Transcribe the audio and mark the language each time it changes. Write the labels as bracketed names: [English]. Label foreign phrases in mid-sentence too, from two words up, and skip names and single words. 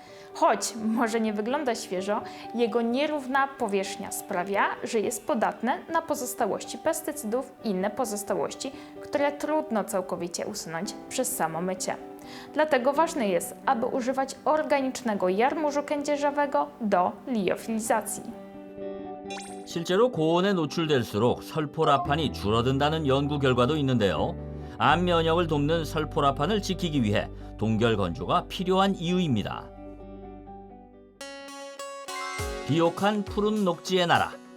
[Polish] Choć może nie wygląda świeżo, jego nierówna powierzchnia sprawia, że jest podatny na pozostałości pestycydów i inne pozostałości, które trudno całkowicie usunąć przez samo mycie. Dlatego ważne jest, aby używać organicznego jarmużu kędzierzawego do liofilizacji. [Korean] 실제로 고온에 노출될수록 설포라판이 줄어든다는 연구 결과도 있는데요. 암 면역을 돕는 설포라판을 지키기 위해 동결 건조가 필요한 이유입니다. 비옥한 푸른 녹지의 나라.